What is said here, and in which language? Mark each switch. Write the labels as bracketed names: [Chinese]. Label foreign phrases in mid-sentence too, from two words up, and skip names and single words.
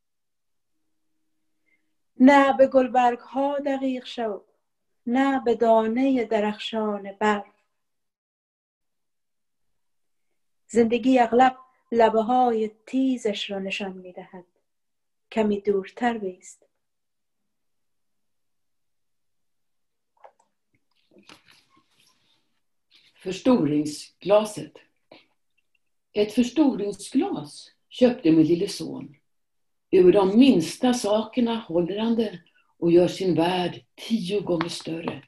[Persian] نه به گلبرگ ها دقیق شو، نه به دانه درخشان برف. زندگی اغلب لبه های تیزش را نشان می دهد. کمی دورتر بایست. [Swedish] Förstoringsglaset. Ett förstoringsglas köpte min lille son. Över de minsta sakerna håller han det och gör sin värld 10 gånger större.